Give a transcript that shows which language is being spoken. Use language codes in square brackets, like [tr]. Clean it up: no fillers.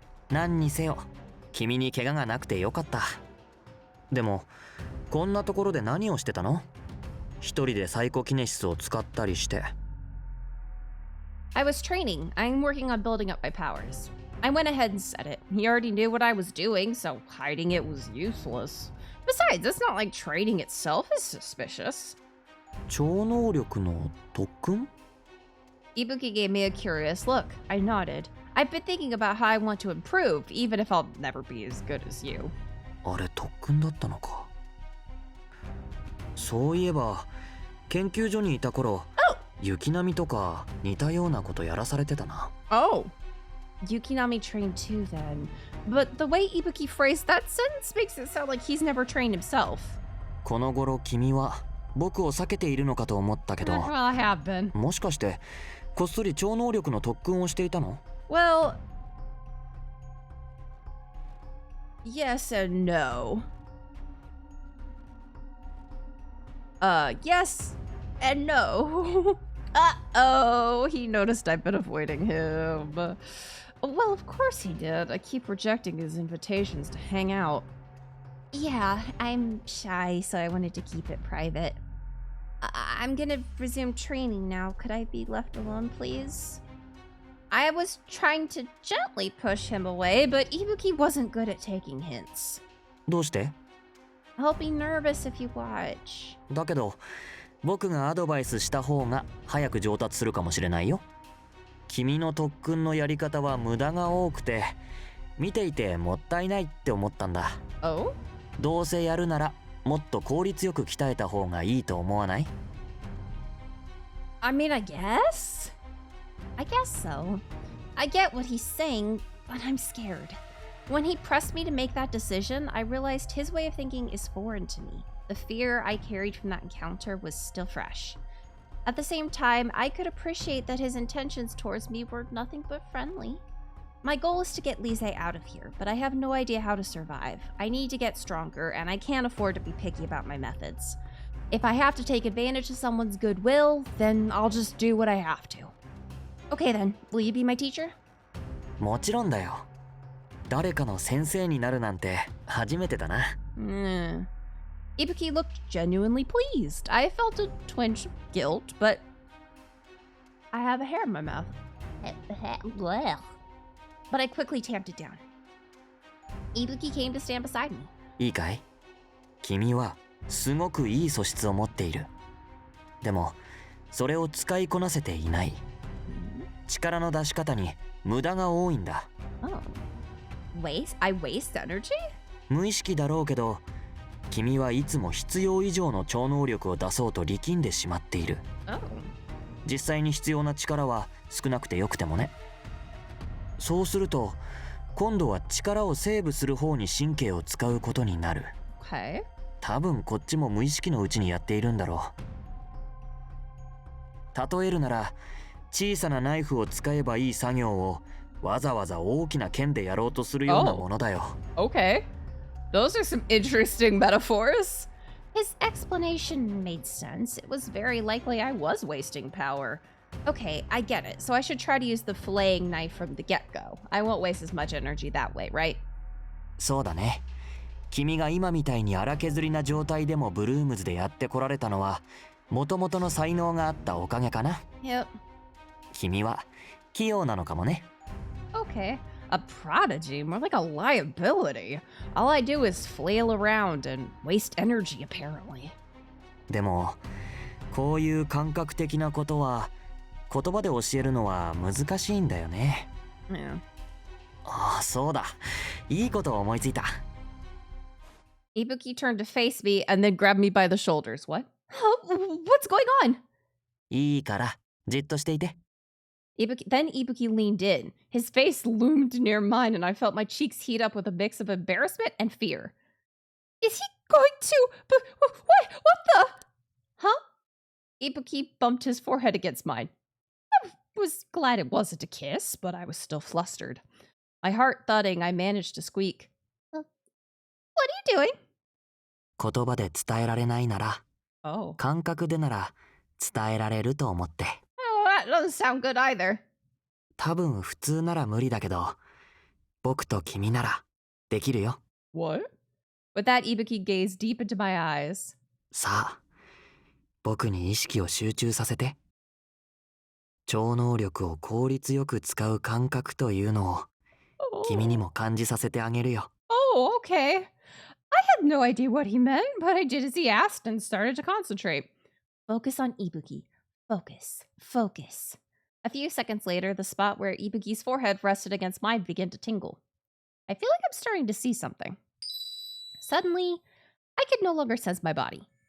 [ja] 何にせよ、君に怪我がなくてよかった。でも、こんなところで何をしてたの？一人でサイコキネシスを使ったりして。 [en] I was training. I'm working on building up my powers. I went ahead and said it. He already knew what I was doing, so hiding it was useless. Besides, it's not like training itself is suspicious. [ja] 超能力の特訓? [en] Ibuki gave me a curious look. I nodded. I've been thinking about how I want to improve, even if I'll never be as good as you. [ja] あれ特訓だったのか。そういえば、研究所にいた頃、Yukinami とか似たようなことやらされてたな。 [en] Oh, Yukinami trained too then. But the way Ibuki phrased that sentence makes it sound like he's never trained himself. [ja] この頃君は僕を避けているのかと思ったけど、 [en] Well, I have been. [ja] もしかしてこっそり超能力の特訓をしていたの? [en] Well, yes and no. Yes and no. Uh-oh, he noticed I've been avoiding him. Well, of course he did. I keep rejecting his invitations to hang out. Yeah, I'm shy, so I wanted to keep it private. I'm gonna resume training now. Could I be left alone, please? I was trying to gently push him away, but Ibuki wasn't good at taking hints. [ja] どうして? [en] I'll be nervous if you watch. [ja] だけど、僕がアドバイスした方が早く上達するかもしれないよ。君の特訓のやり方は無駄が多くて、見ていてもったいないって思ったんだ。 [en] Oh? [ja] どうせやるなら、もっと効率よく鍛えた方がいいと思わない? [en] I mean, I guess so. I get what he's saying, but I'm scared. When he pressed me to make that decision, I realized his way of thinking is foreign to me. The fear I carried from that encounter was still fresh. At the same time, I could appreciate that his intentions towards me were nothing but friendly. My goal is to get Lise out of here, but I have no idea how to survive. I need to get stronger, and I can't afford to be picky about my methods. If I have to take advantage of someone's goodwill, then I'll just do what I have to. Okay then, will you be my teacher? [ja] もちろんだよ。誰かの先生になるなんて初めてだな。 [en] Ibuki looked genuinely pleased. I felt a twinge of guilt, but I have a hair in my mouth. But I quickly tamped it down. Ibuki came to stand beside me. [ja] いいかい？君はすごくいい素質を持っている。でも、それを使いこなせていない。力の出し方に無駄が多いんだ。 [en] Oh. I waste energy? [ja] 無意識だろうけど、君はいつも必要以上の超能力を出そうと力んでしまっている。 [en] Oh. [ja] 実際に必要な力は少なくてよくてもね。そうすると、今度は力をセーブする方に神経を使うことになる。 [en] Okay. [ja] 多分こっちも無意識のうちにやっているんだろう。例えるなら、小さなナイフを使えばいい作業をわざわざ大きな剣でやろうとするようなものだよ。 [en] Okay. Those are some interesting metaphors. His explanation made sense. It was very likely I was wasting power. Okay, I get it. So I should try to use the filleting knife from the get-go. I won't waste as much energy that way, right? [ja] そうだね。君が今みたいに荒削りな状態でもブルームズでやってこられたのは、もともとの才能があったおかげかな。 [en] Yep. [ja] 君は器用なのかもね。 [en] Okay. A prodigy? More like a liability. All I do is flail around and waste energy, apparently. [ja] でも、こういう感覚的なことは、言葉で教えるのは難しいんだよね。 [en] Yeah. [ja] ああ、そうだ。いいことを思いついた。 [en] Ibuki turned to face me and then grabbed me by the shoulders. What? What's going on? [ja] いいから、じっとしていて。 [en] Then Ibuki leaned in. His face loomed near mine, and I felt my cheeks heat up with a mix of embarrassment and fear. Is he going to? But what the? Huh? Ibuki bumped his forehead against mine. I was glad it wasn't a kiss, but I was still flustered. My heart thudding, I managed to squeak. What are you doing? [ja] 言葉で伝えられないなら、 [en] Oh. [ja] 感覚でなら伝えられると思って。 [en] Oh, that doesn't sound good either. [ja] 多分普通なら無理だけど、僕と君ならできるよ。 [en] What? With that, Ibuki gazed deep into my eyes. [ja] さあ、僕に意識を集中させて。超能力を効率よく使う感覚というのを君にも感じさせてあげるよ。 [en] Oh, okay. I had no idea what he meant, but I did as he asked and started to concentrate. Focus on Ibuki. Focus. Focus. A few seconds later, the spot where Ibuki's forehead rested against mine began to tingle. I feel like I'm starting to see something. Suddenly, I could no longer sense my body.